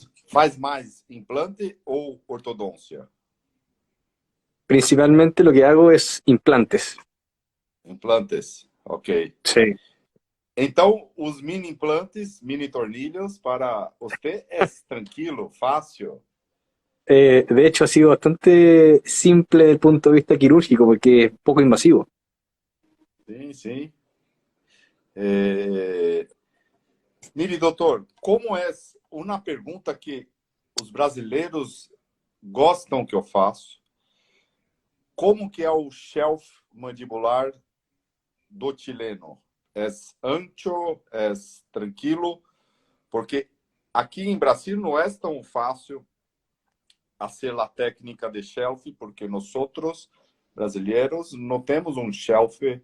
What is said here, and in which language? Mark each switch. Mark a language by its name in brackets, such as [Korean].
[Portuguese] Faz mais implante ou ortodôncia? [Spanish] Principalmente lo que hago es implantes. [Portuguese] Implantes, ok. [Spanish] Sí. [Portuguese] Então, os mini implantes, mini tornillos, para você é tranquilo, fácil. [Spanish] De hecho, ha sido bastante simple desde el punto de vista quirúrgico porque es poco invasivo. [Portuguese] Sim, sim. É... Mire, doutor, como é uma pergunta que os brasileiros gostam que eu faço? Como que é o shelf mandibular do chileno? É ancho? É tranquilo? Porque aqui em Brasil não é tão fácil hacer la técnica de shelf, porque nosotros, brasileiros, no temos un shelf